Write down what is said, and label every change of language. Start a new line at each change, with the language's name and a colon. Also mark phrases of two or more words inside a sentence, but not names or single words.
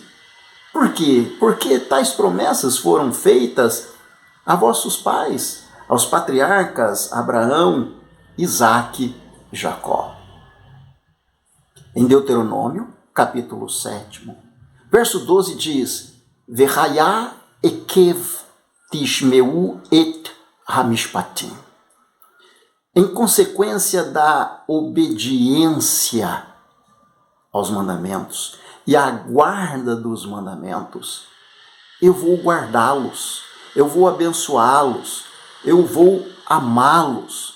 Portuguese: Por quê? Porque tais promessas foram feitas a vossos pais, aos patriarcas Abraão, Isaque e Jacó. Em Deuteronômio, capítulo 7, verso 12 diz:
Hebrew: והיה עקב תשמעון את המשפטים.
Portuguese: Em consequência da obediência aos mandamentos e a guarda dos mandamentos, eu vou guardá-los, eu vou abençoá-los, eu vou amá-los.